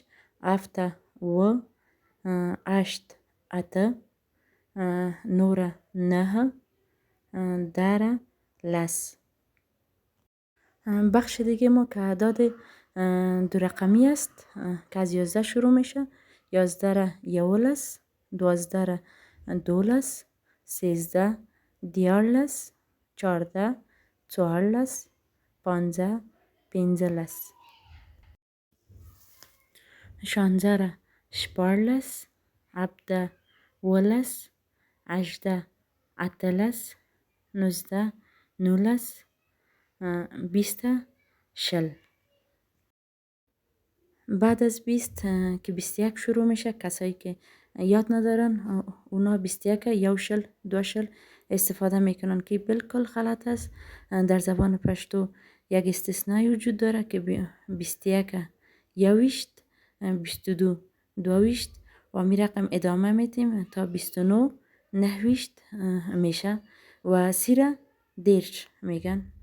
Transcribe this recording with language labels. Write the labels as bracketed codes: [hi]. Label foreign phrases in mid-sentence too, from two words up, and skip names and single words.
[ps] 7 و 8 اته 9 9 10 لس. [fa] بخش دیگه ما که اعداد دو رقمی است که از 11 شروع میشه. [ps] 11 یولس، 12 دولس، 13 دیارلس، 14 چهارلس، 15 پنځلس، 16 شپاړلس، 17 اوولس، 18 اتلس، 19 نولس، 20 شل. [fa] بعد از 20 که 21 شروع میشه، کسایی که یاد ندارن اونا 21 [ps] یو شل، [fa] دو شل استفاده میکنن که بالکل غلط است. در زبان پشتو یک استثنایی وجود داره که 21 یویشت، 22 دویشت و می رقم ادامه میتیم تا 29 نهویشت میشه و 30 دیرش میگن.